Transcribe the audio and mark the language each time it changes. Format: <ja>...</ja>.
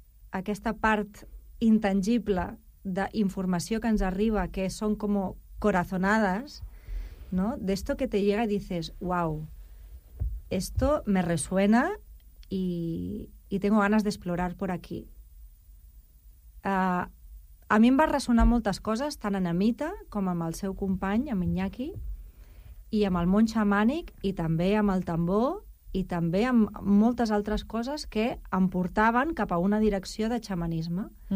<ca>Aquesta part intangible d'informació que ens arriba, que són com corazonades, no?</ca> <es>D'esto que te llega i dices, uau, esto me resuena y tengo ganas de explorar por aquí.</es> <ca>A mi em va resonar moltes coses, tant en Emita com amb el seu company, amb Iñaki, i amb el món xamànic, i també amb el tambor, i també amb moltes altres coses que em portaven cap a una direcció de xamanisme.</ca>